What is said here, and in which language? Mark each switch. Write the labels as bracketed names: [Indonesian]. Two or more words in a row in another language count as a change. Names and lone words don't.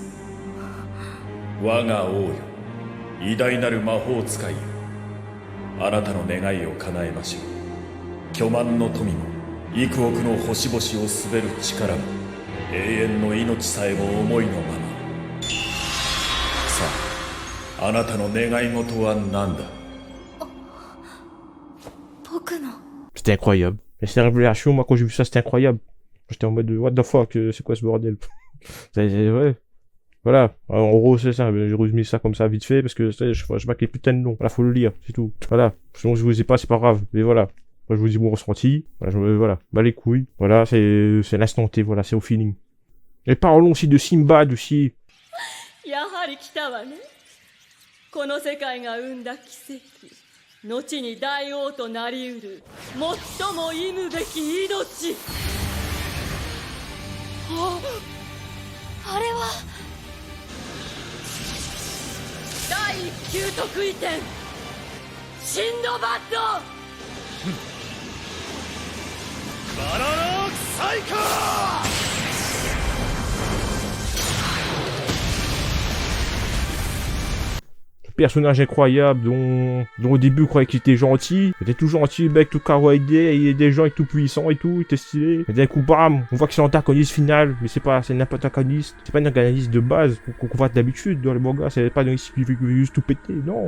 [Japanese] 我が王よ、偉大なる魔法使いよ、あなたの願いを叶えましょう。巨万の富も幾億の星々を滑る力も永遠の命さえも思いのまま。さあ、あなたの願い事は何だ？ [French] C'était incroyable. Et cette révélation, moi, quand j'ai vu ça, c'était incroyable. J'étais en mode, [English] what the fuck, [French] c'est quoi ce bordel? Ouais. Voilà. Alors, en gros, c'est ça. J'ai résumé ça comme ça, vite fait, parce que je vois que les putains de noms. Voilà, faut le lire, c'est tout. Voilà. Sinon, je vous ai pas, c'est pas grave. Mais voilà. Moi, je vous dis mon ressenti. Voilà. Bah, les couilles. Voilà, c'est l'instant T, voilà, c'est au feeling. Et parlons aussi de Sinbad aussi. [Japanese] やはり来たわね。この世界が生んだ奇跡、後に大王となりうる最も忌むべき命。あれは第一級得意点、シンドバッド。バナナークサイカー [French] Personnage incroyable dont au début on croyait qu'il était gentil, il était tout gentil, le mec tout kawaii, il est des gens tout puissants et tout, il était stylé. Et d'un coup bam, on voit que c'est l'antagoniste final, mais c'est un antagoniste, c'est pas un antagoniste de base qu'on voit d'habitude dans les mangas, c'est pas un antagoniste qui veut juste tout péter, non.